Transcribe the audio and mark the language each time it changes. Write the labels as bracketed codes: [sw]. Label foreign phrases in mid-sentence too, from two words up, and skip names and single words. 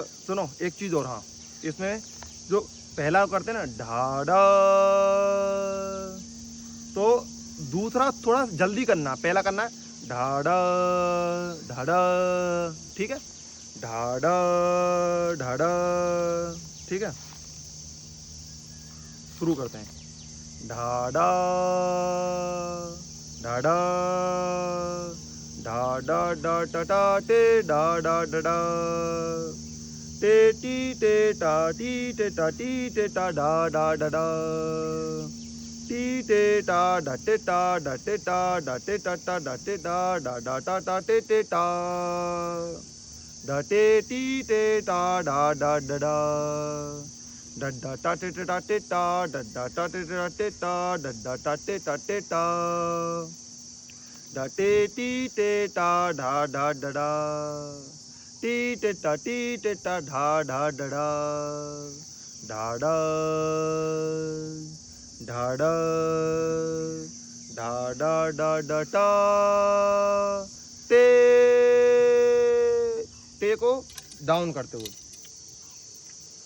[hi] सुनो एक चीज़ और, हाँ इसमें जो पहला करते हैं ना ढाडा, तो दूसरा थोड़ा जल्दी करना, पहला करना है ढाडा ढाडा, ठीक है, ढाडा ढाडा, ठीक है। शुरू करते हैं, ढाडा ढाडा ढाडा डा टा टा टे डा डा डा डा टे टी टे टा टी टे टा टी टे टा डा डा डा डा टी टे टा डा टे टा डा टे टा डा टे टा टा डा टे टा डा डा टा टा टे टे टा डा टे टी टे टा डा डा डा डा डड्डा टा टे टा टे टा डड्डा टा टे टा टे टा डड्डा टा टे टा टे टा डा टे टी टे टा ढा ढा डा डा टी टे टा ढा ढा डा डा ढा डा ढा डा ढा डा डा डा टा टे, टे को डाउन करते हुए